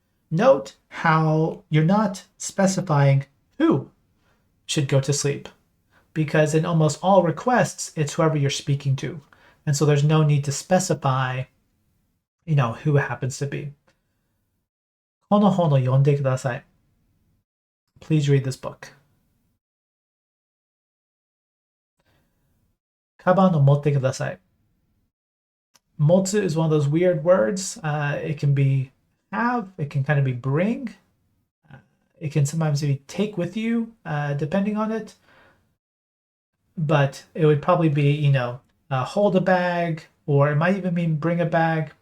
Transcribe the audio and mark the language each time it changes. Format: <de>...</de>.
<en>Note how you're not specifying who should go to sleep, because in almost all requests, it's whoever you're speaking to. And so there's no need to specify, who it happens to be.</en> <ja>この本を読んでください.</ja> <en>Please read this book.</en> <ja>カバンを持ってください.</ja> <en>Motsu is one of those weird words. It can be have, it can kind of be bring. It can sometimes be take with you, depending on it. But it would probably be, hold a bag, or it might even mean bring a bag.</en>